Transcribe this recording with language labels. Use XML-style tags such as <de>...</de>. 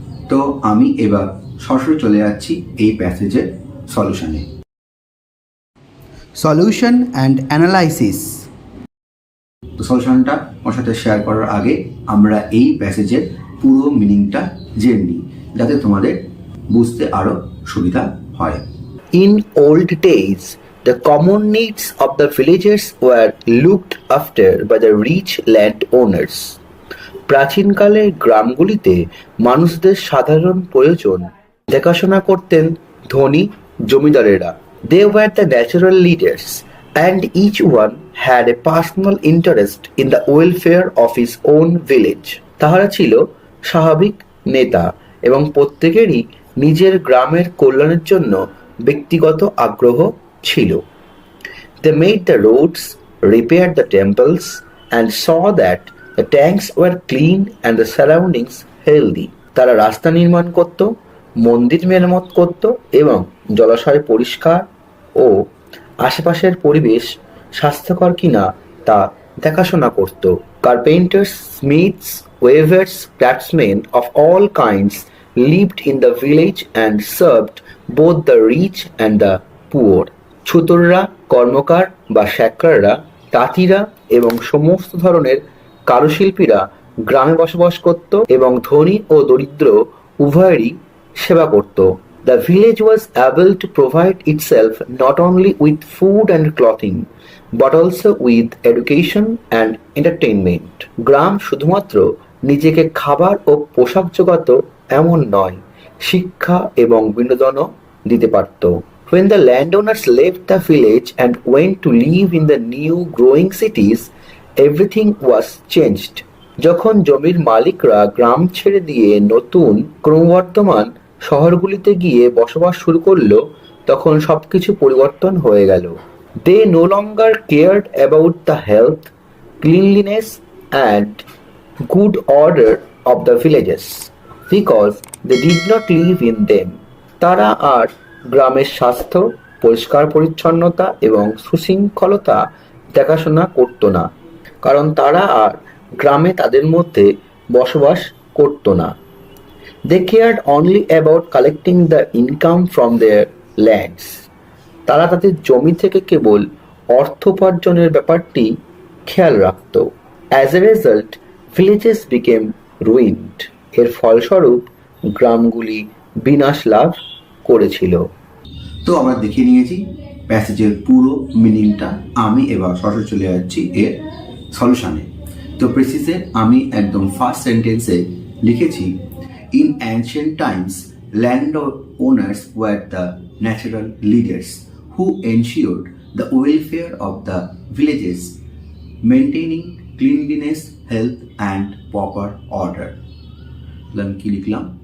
<bn>তো আমি এবার সরাসরি চলে যাচ্ছি এই প্যাসেজের সলিউশনে। Solution and analysis. তো সলিউশনটা ওর সাথে শেয়ার করার আগে আমরা এই প্যাসেজের পুরো মিনিংটা জেনে নিই, যাতে তোমাদের বুঝতে আরো সুবিধা হয়।</bn> <en>In old days, the common needs of the villagers were looked after by the rich landowners.</en> <bn>প্রাচীনকালে গ্রামগুলিতে মানুষদের সাধারণ প্রয়োজন দেখাশোনা করতেন ধনী জমিদারেরা।</bn> <en>They were the natural leaders, and each one had a personal interest in the welfare of his own village.</en> <bn>তাহারা ছিল স্বাভাবিক নেতা এবং প্রত্যেকেরই নিজের গ্রামের কল্যাণের জন্য ব্যক্তিগত আগ্রহ ছিল।</bn> <en>They made the roads, repaired the temples, and saw that the tanks were clean and the surroundings healthy.</en> <bn>তারা রাস্তা নির্মাণ করত, মন্দির মেরামত করত এবং জলাশয় পরিষ্কার ও আশেপাশের পরিবেশ স্বাস্থ্যকর কিনা তা দেখাশোনা করত।</bn> <en>Carpenters, smiths, weavers, craftsmen of all kinds lived in the village and served both the rich and the poor.</en> <bn>ছুতররা, কর্মকার বা শ্যাকরাররা, তাঁতিরা এবং সমস্ত ধরনের কারুশিল্পীরা গ্রামে বসবাস করত এবং ধনী ও দরিদ্র উভয়েরই সেবা করত।</bn> <en>The village was able to provide itself not only with food and clothing, but also with education and entertainment.</en> <bn>গ্রাম শুধুমাত্র নিজেকে খাবার ও পোশাক জোগাতো এমন নয়, শিক্ষা এবং বিনোদনও দিতে পারত।</bn> <en>When the landowners left the village and went to live in the new growing cities, everything was changed.</en> <bn>যখন জমির মালিকরা গ্রাম ছেড়ে দিয়ে নতুন ক্রমবর্ধমান শহরগুলিতে গিয়ে বসবাস শুরু করলো, তখন সবকিছু পরিবর্তন হয়ে গেল।</bn> <en>They no longer cared about the health, cleanliness and good order of the villages because they did not live in them.</en> <bn>তারা আর গ্রামের স্বাস্থ্য, পরিষ্কার পরিচ্ছন্নতা এবং সুশৃঙ্খলতা দেখাশোনা করত না, কারণ তারা আর গ্রামে তাদের মধ্যে বসবাস করত না।</bn> <en>They cared only about collecting the income from their lands.</en> <bn>তারা তাদের জমি থেকে কেবল অর্থ উপার্জনের ব্যাপারটি খেয়াল রাখত।</bn> <en>As a result, villages became ruined.</en> <bn>এর ফলস্বরূপ গ্রামগুলি বিনাশ লাভ করেছিল। তো আমরা দেখে নিয়েছি প্যাসেজের পুরো মিনিংটা। আমি এবার সরাসরি চলে যাচ্ছি এর সলিউশনে। তো প্রেসিসে আমি একদম ফার্স্ট সেন্টেন্সে লিখেছি,</bn> <en>In ancient times land owners were the natural leaders who ensured the welfare of the villages, maintaining cleanliness, health and proper order.</en> <bn>কি লিখলাম?</bn>